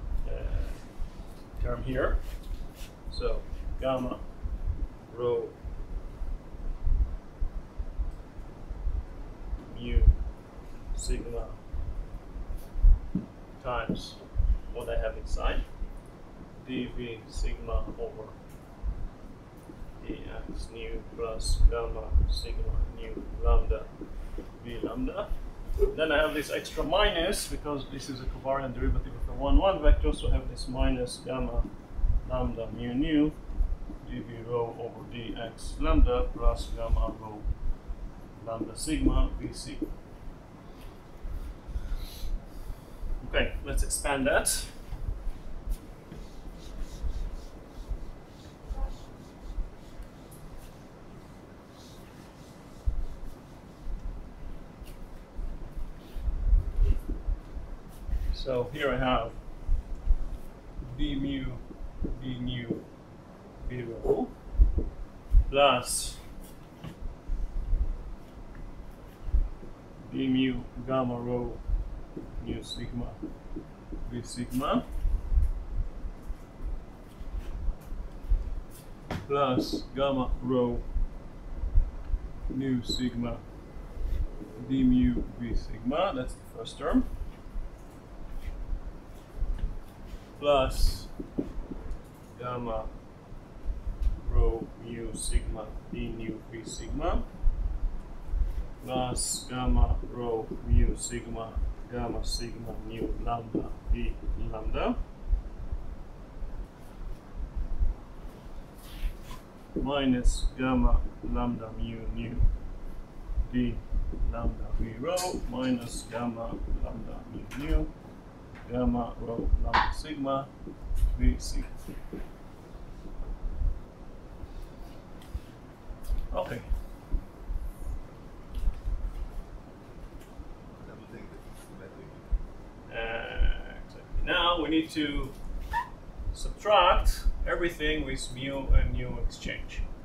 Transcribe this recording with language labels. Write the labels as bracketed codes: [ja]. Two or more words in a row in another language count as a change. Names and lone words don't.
[en] a term here, so gamma rho mu sigma times what I have inside, dv sigma over dx nu plus gamma sigma nu lambda v lambda. Then I have this extra minus because this is a covariant derivative of a 1-1 vector, so I have this minus gamma lambda mu nu dv rho over dx lambda plus gamma rho lambda sigma v sigma. Okay, let's expand that. So here I have d mu v rho plus d mu gamma rho mu sigma v sigma plus gamma rho nu sigma d mu v sigma, that's the first term, plus gamma rho mu sigma d nu v sigma, plus gamma rho mu sigma gamma sigma mu lambda v lambda, minus gamma lambda mu nu d lambda v rho minus gamma lambda mu nu gamma rho lambda sigma v sigma. Okay. Exactly. Now we need to subtract everything with mu and nu exchange.